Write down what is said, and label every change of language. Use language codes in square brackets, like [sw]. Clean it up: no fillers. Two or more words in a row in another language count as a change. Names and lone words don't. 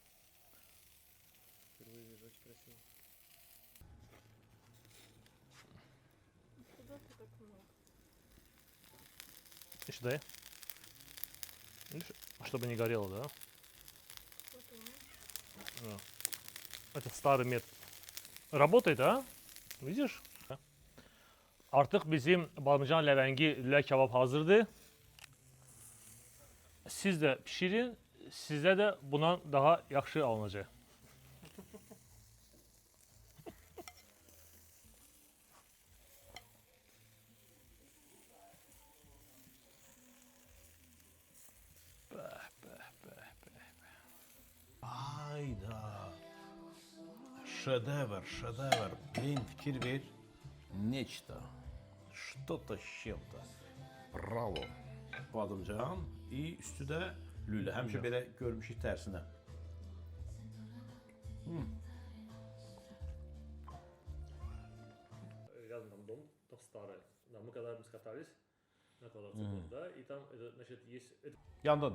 [ru] Еще дай. Видишь, чтобы не горело, да? Да. Это старый метод. Работает, а? Видишь? [az] Artıq bizim badımcan ləvəngi lülə kebab hazırdır. Siz də pişirin, sizə də bundan daha yaxşı alınacaq. Hayda. [ru] Шедевр. Блин, [az] fikir ver. Nechta. [ru] Что-то с чем-то. [az] Bravo. Badımcan. И üstü də lülə. Həmişə belə görmüşük tərsinə. [ru] Рядом там дом, там старый. Да, мы когда катались на квадроцикле, да, и там, значит, есть... [az] Yandın.